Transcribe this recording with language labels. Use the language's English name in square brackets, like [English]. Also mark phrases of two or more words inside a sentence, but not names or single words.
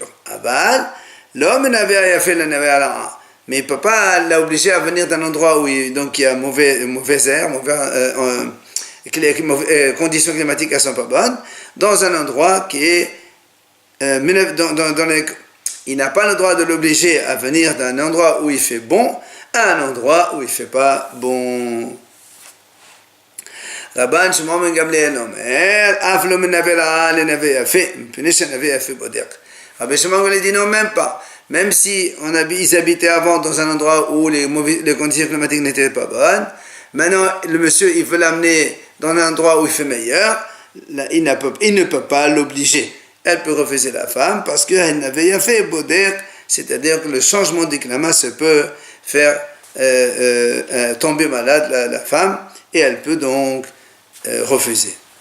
[French] Aval, l'homme mais il ne peut pas l'obliger à venir d'un endroit où il y a mauvais air, les conditions climatiques ne sont pas bonnes, dans un endroit qui est il n'a pas le droit de l'obliger à venir d'un endroit où il fait bon à un endroit où il ne fait pas bon. [Hebrew] רבן שמעון בן גמליאל אומר, אף לא מנוול לנוה יפה, מפני שהנוה יפה בודק. [French] Rabbi Shimon ben dit non, même pas. Même si ils habitaient avant dans un endroit où les conditions climatiques n'étaient pas bonnes, maintenant le monsieur il veut l'amener dans un endroit où il fait meilleur, là, il ne peut pas l'obliger. Elle peut refuser la femme parce qu'elle n'avait pas fait bodek, c'est-à-dire que le changement de climat se peut faire tomber malade la femme et elle peut donc refuser.